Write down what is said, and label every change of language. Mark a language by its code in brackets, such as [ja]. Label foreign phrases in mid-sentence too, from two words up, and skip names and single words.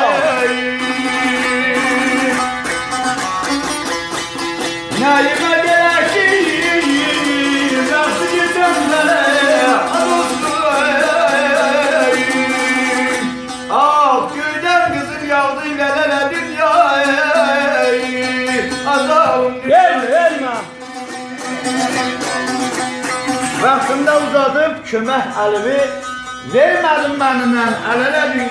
[tr] Neyime gerek vakti geçende ah gülden kızıl yağdı lelele dünyaya. [az] Azalım [tr] Verme. [az] vaxtımda uzadıp kömək əlimi vermədim mənimlə əl-ələ dünya.